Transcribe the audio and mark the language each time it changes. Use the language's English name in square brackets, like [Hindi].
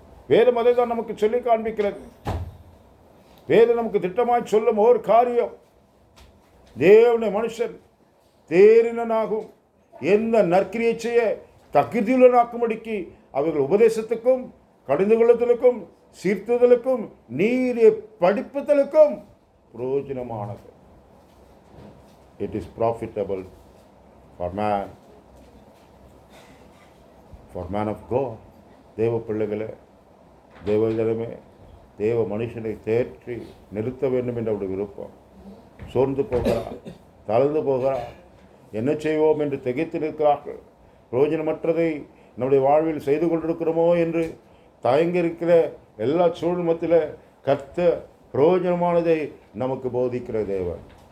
[Tamil] வேதம் அதை தான் நமக்கு சொல்லி காண்பிக்கிறது. வேதம் நமக்கு திட்டமாய் சொல்லும் ஒரு காரியம், தேவனுடைய மனுஷன் தேறினனாகும் எந்த நற்கிரியை செய்ய தகுதியுள்ளனாக்கும்படிக்கு அவர்கள் உபதேசத்துக்கும் கடிந்து கொள்ளுதலுக்கும் சீர்த்துதலுக்கும் நீதியை படிப்புதலுக்கும் பிரயோஜனமானது. [English] It is profitable for man of God. [Tamil] தேவ பிள்ளைகளே, தேவஜனமே, தேவ மனுஷனை தேற்றி நிறுத்த வேண்டும் என்ற அவருடைய விருப்பம். சோர்ந்து போகிறார், தளர்ந்து போகிறார், என்ன செய்வோம் என்று திகைத்து நிற்கிறார்கள். பிரயோஜனமற்றதை நம்முடைய வாழ்வில் செய்து கொண்டிருக்கிறோமோ என்று தயங்கி இருக்கிற எல்லா சூழ்நிலையில் கர்த்தர் பிரயோஜனமானதை நமக்கு போதிக்கிற தேவன்.